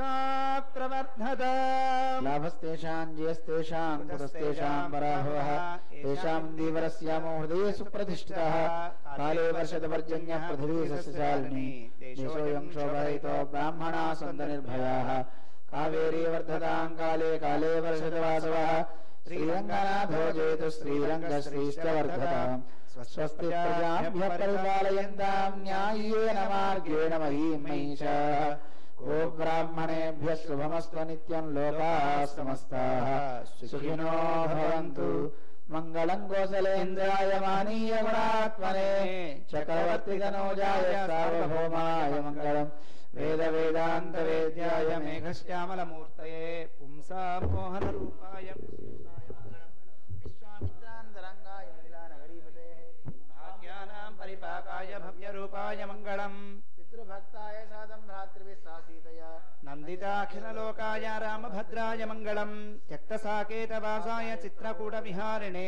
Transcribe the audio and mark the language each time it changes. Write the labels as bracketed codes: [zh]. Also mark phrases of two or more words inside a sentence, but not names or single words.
[sa] లాభస్తేషాం జయస్తేషాం కుతస్తేషాం పరాభవః తేషాం దీవరస్యామో హృదయేషు ప్రతిష్ఠితః కాలే వర్షత పర్జన్యః పృథివీ సస్యశాలినీ దేశోऽయం శోభరహితో బ్రాహ్మణాः సन्तు నిర్భయాः కావేరీ వర్ధతాం కాలే కాలే వర్షత వాసవః శ్రీరంగనాథో జయతు శ్రీరంగశ్రీశ్చ వర్ధతాం స్వస్తి ప్రజాభ్యః పరిపాలయంతాం న్యాయేన మార్గేణ మహీం మహిషాః గో బ్రాహ్మణేభ్యः శుభమస్తు నిత్యం లోకాः సమస్తాः సుఖినో భవంతు మంగళం కోసలేంద్రాయ మానీయ గుణాత్మనే చక్రవర్తి తనూజాయ సార్వభౌమాయ మంగళం వేద వేదాంత వేద్యాయ మేఘశ్యామలమూర్తయే పుంసాం మోహన రూపాయ విశ్వామిత్రాంతరంగాయ మిథిలానగరీపతే భాగ్యానాం పరిపాకాయ భవ్య రూపాయ మంగళం పితృభక్తాయ సాదం భ్రాతృవిశ్వాసీతయ నందితాఖిలలోకాయ రామభద్రాయ మంగళం త్యక్తసాకేతవాసాయ చిత్రకూట విహారిణే